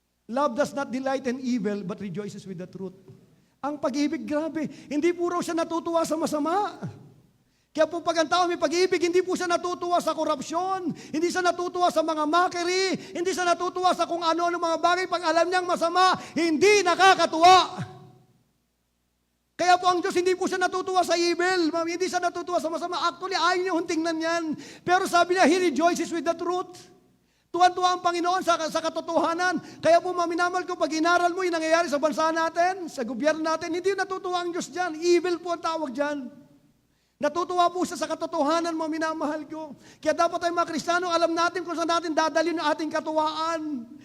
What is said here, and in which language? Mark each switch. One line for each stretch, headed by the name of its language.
English: Love does not delight in evil, but rejoices with the truth.
Filipino: Ang pag-ibig, grabe. Hindi puro siya natutuwa sa masama. Kaya po pag ang tao may pag-ibig, hindi po siya natutuwa sa korupsyon, hindi siya natutuwa sa mga mockery, hindi siya natutuwa sa kung ano-ano mga bagay. Pag alam niyang masama, hindi nakakatuwa. Kaya po ang Diyos, hindi po siya natutuwa sa evil, hindi siya natutuwa sa masama. Actually, ayaw niya tingnan yan. Pero sabi niya,
English: He rejoices with the truth.
Filipino: Tuwan-tuwa ang Panginoon sa katotohanan. Kaya po, maminamal ko, pag inaral mo yung nangyayari sa bansa natin, sa gobyerno natin, hindi natutuwa ang Diyos dyan. Evil po ang tawag dyan. Natutuwa po siya sa katotohanan, mga minamahal ko. Kaya dapat tayo mga Kristiyano, alam natin kung saan natin dadalhin ang ating katuwaan.